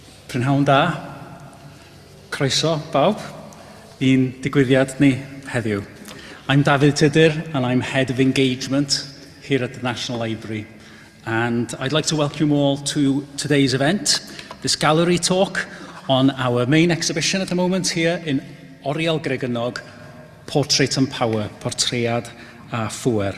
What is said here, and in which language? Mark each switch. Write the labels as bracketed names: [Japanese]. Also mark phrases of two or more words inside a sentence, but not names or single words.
[Welsh] Prynhawn da, croeso bawb, i'n digwyddiad ni heddiw. [English] I'm David Tudur and I'm Head of Engagement here at the National Library. And I'd like to welcome you all to today's event, this gallery talk on our main exhibition at the moment here in Oriel Greganog, Portrait and Power, [Welsh] Portread a Phŵer.